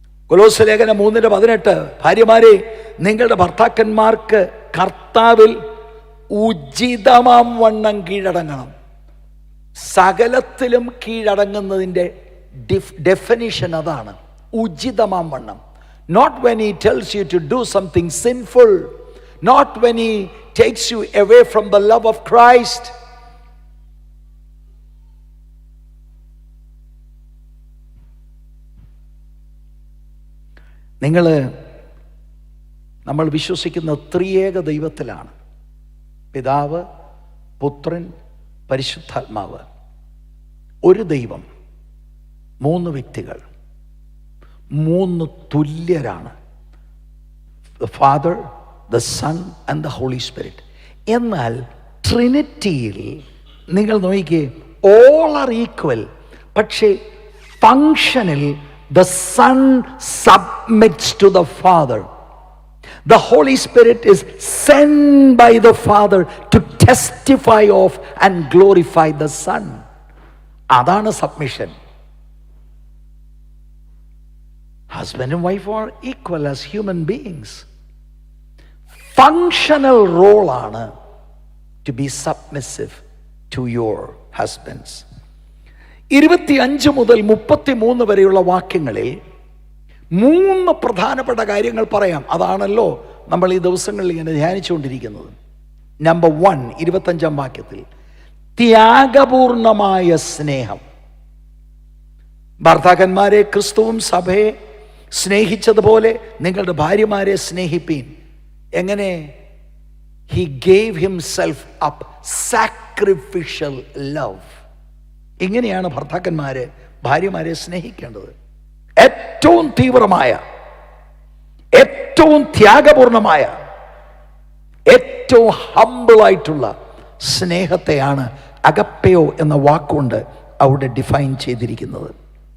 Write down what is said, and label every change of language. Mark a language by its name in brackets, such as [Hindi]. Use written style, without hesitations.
[Malayalam] കൊലോസ്യ ലേഖനം 3:18, ഭാര്യമാരെ നിങ്ങളുടെ ഭർത്താക്കന്മാർക്ക് കർത്താവിൽ ഉചിതമാം വണ്ണം കീഴടങ്ങണം. സകലത്തിലും കീഴടങ്ങുന്നതിൻ്റെ ഡെഫിനിഷൻ അതാണ്, ഉചിതമാം വണ്ണം. [English] Not when he tells you to do something sinful, not when he takes you away from the love of Christ. [Malayalam] നമ്മൾ വിശ്വസിക്കുന്ന ത്രിയേക ദൈവത്തിലാണ്. പിതാവ്, പുത്രൻ, പരിശുദ്ധാത്മാവ്. ഒരു ദൈവം, മൂന്ന് വ്യക്തികൾ, മൂന്ന് തുല്യരാണ്. [English] The Father, the Son and the Holy Spirit. [Malayalam] എന്നാൽ ട്രിനിറ്റിയിൽ നിങ്ങൾ നോക്കിക്കേ, [English] all are equal. [Malayalam] പക്ഷേ ഫങ്ഷനിൽ [English] the Son submits to the Father. The Holy Spirit is sent by the Father to testify of and glorify the Son. [Malayalam] അതാണ് submission. [English] Husband and wife are equal as human beings. Functional role ആണ് to be submissive to your husbands. [Malayalam] 25 മുതൽ 33 വരെയുള്ള വാക്യങ്ങളിൽ 3 പ്രധാനപ്പെട്ട കാര്യങ്ങൾ പറയാം. അതാണല്ലോ നമ്മൾ ഈ ദിവസങ്ങളിൽ ഇങ്ങനെ ധ്യാനിച്ചുകൊണ്ടിരിക്കുന്നത്. നമ്പർ 1, 25 വാക്യത്തിൽ ത്യാഗപൂർണമായ സ്നേഹം. ഭർത്താക്കന്മാരെ ക്രിസ്തുവും സഭയെ സ്നേഹിച്ചതുപോലെ നിങ്ങളുടെ ഭാര്യമാരെ സ്നേഹിപ്പീൻ. എങ്ങനെ? [English] He gave himself up, sacrificial love. [Malayalam] ഇങ്ങനെയാണ് ഭർത്താക്കന്മാരെ ഭാര്യമാരെ സ്നേഹിക്കേണ്ടത്. ഏറ്റവും തീവ്രമായ, ഏറ്റവും ത്യാഗപൂർണമായ, ഏറ്റവും ഹംബിളായിട്ടുള്ള സ്നേഹത്തെയാണ് അഗപ്പയോ എന്ന വാക്കുകൊണ്ട് അവിടെ ഡിഫൈൻ ചെയ്തിരിക്കുന്നത്.